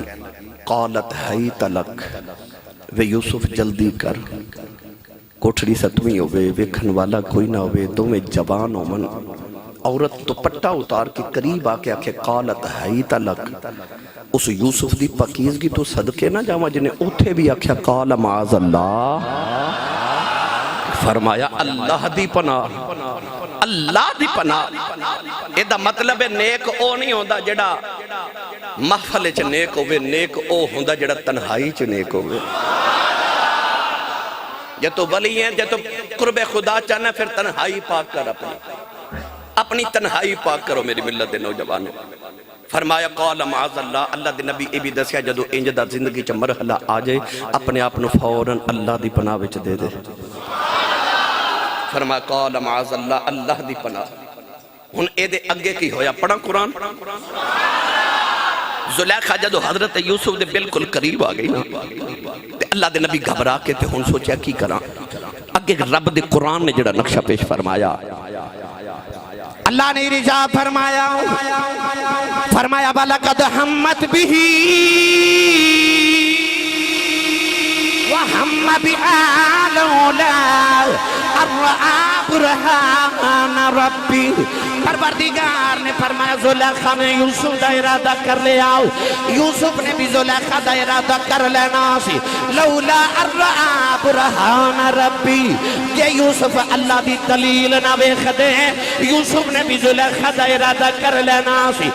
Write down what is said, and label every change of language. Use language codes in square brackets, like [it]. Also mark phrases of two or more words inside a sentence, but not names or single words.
[ar] قالت حیت لک [pa] وے یوسف جلدی کر کوٹھڑی 7ویں ہوئے ویکھن والا کوئی نہ ہوئے دو میں جوان ہو من عورت دوپٹہ اتار کے قریب آ کے آکھے [ar] قالت حیت لک [pa] اس یوسف دی پاکیزگی تو صدقے نہ جاواں جنہیں اوتھے بھی آکھیا [ar] قال معاذ اللہ [pa] فرمایا اللہ دی پناہ اللہ دی پناہ یہ دا مطلب ہے نیک او نہیں ہوندہ جڑا محفل چ نیک ہوئے، نیک او ہوندہ جڑا تنہائی چ نیک ہوئے. جب تو ولی ہیں جب تو قرب خدا چاہنا پھر تنہائی پاک کر اپنی تنہائی پاک کرو میری ملت دے نوجوانوں. فرمایا [ar] قال معاذ اللہ، [pa] اللہ دے نبی اے بھی دسیا جدو انجدہ زندگی چا مرحلہ آ جائے اپنے آپنوں فوراً اللہ دی پناہ وچ دے دے. فرمایا [ar] قال معاذ اللہ، [pa] اللہ دی پناہ. ہن اے دے اگے کی ہویا پڑھا قرآن. زلیخا جدو حضرت یوسف دے بالکل قریب آ گئی نا تے اللہ دے نبی گھبرا کے تے ہن سوچیا کی کراں. اگے رب دے قرآن نے جڑا نقشہ پیش فرمایا، اللہ نے ارشاد فرمایا [ar] وَلَقَدْ هَمَّتْ بِهِ وَهَمَّ بِهَا لَوْلَا أَن رَأَىٰ بُرْهَانَ رَبِّهِ. [pa] پروردگار نے فرمایا زلیخا نے یوسف دا ارادہ کر لیا، یوسف نے بھی زلیخا دا ارادہ کر لینا سی. [ar] لولا ان رأى برہان ربی، [pa] کہ یوسف اللہ دی دلیل نہ ویکھ دے، یوسف نے بھی زلیخا دا ارادہ کر لینا سی.